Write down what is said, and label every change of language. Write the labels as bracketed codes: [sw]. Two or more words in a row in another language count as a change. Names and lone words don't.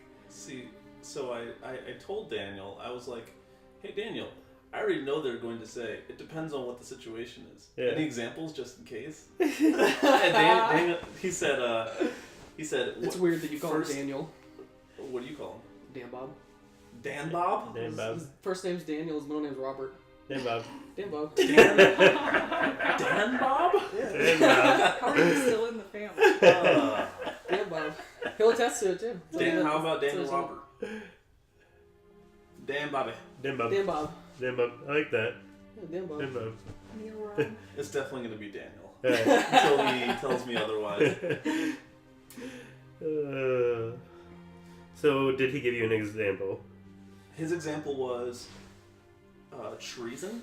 [en] See, so I told Daniel, I was like, hey Daniel, I already know they're going to say, it depends on what the situation is. Yeah. Any examples just in case? And Daniel, he said, It's weird that you call first- him Daniel. What do you call him? Dan Bob. Dan Bob? Dan Bob, His first name's Daniel, his middle name's Robert. Dan Bob, Dan Bob. Dan Bob? Dan Bob. How are you still in the family? Dan Bob. He'll attest to it too. Dan, how about Daniel So- Robert? Dan Bobby. Dan Bob, Dan Bob. Dan Bob. I like that. Yeah, Dan Bob. Dan Bob. Neil Ryan. It's definitely going to be Daniel. Alright. Until he tells me otherwise. So, did he give you an example? His example was treason.